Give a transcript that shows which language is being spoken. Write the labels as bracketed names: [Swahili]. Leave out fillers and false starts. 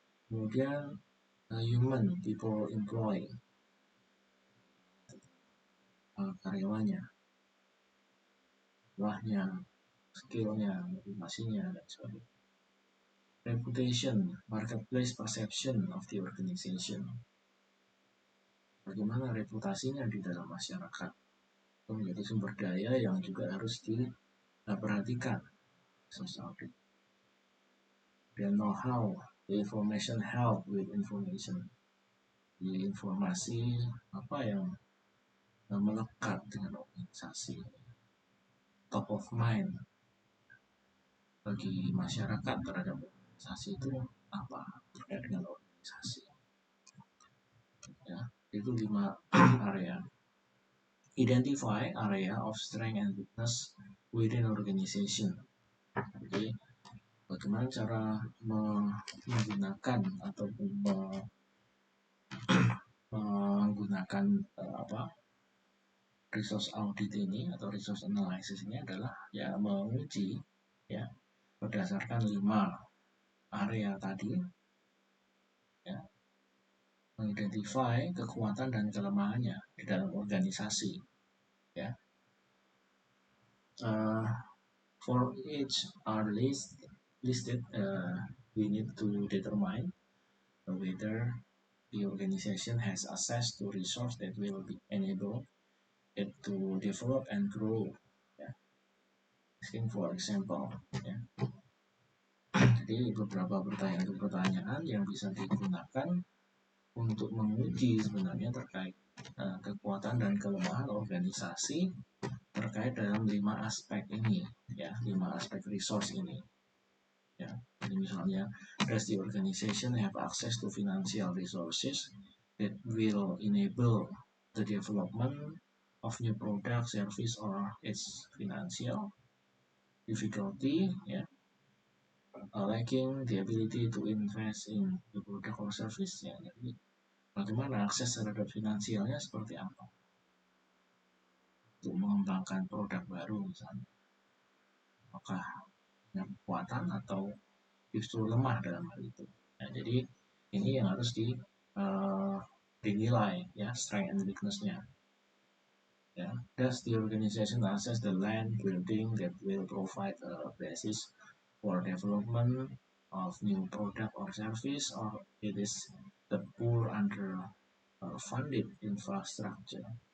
[Indonesian] Kemudian human, people employee, karyawannya, jumlahnya, skillnya, motivasinya, dan sebagainya. [English] Reputation, marketplace perception of the organization. [Indonesian] Bagaimana reputasinya di dalam masyarakat. Itu menjadi sumber daya yang juga harus diperhatikan. [English] Dan know-how, the information help with information. [Indonesian] Di informasi apa yang melekat dengan organisasi. Top of mind bagi masyarakat terhadap organisasi itu apa terkait dengan organisasi ya. Itu 5 area. [English] Identify area of strength and weakness within organization. [Indonesian] Jadi bagaimana cara menggunakan ataupun menggunakan resource audit ini atau resource analysis ini adalah ya menguji ya berdasarkan 5 area tadi ya, mengidentify kekuatan dan kelemahannya di dalam organisasi ya. [English] For each are listed, we need to determine whether the organization has access to resource that will enable it to develop and grow ya. Asking for example ya. [Indonesian] Jadi beberapa pertanyaan yang bisa digunakan untuk menguji sebenarnya terkait kekuatan dan kelemahan organisasi terkait dalam 5 aspek ini, ya, 5 aspek resource ini. Ya, jadi misalnya, [English] does the organization have access to financial resources that will enable the development of new product, service, or its financial difficulty, ya, lacking the ability to invest in the product or service, ya. [Indonesian] Jadi bagaimana akses terhadap finansialnya seperti apa untuk mengembangkan produk baru misalnya, apakah punya kekuatan atau justru lemah dalam hal itu. Ya, jadi ini yang harus dinilai, ya, [English] strength and weakness-nya. Ya, does the organization access the land building that will provide a basis for development of new product or service, or it is the poor under funded infrastructure.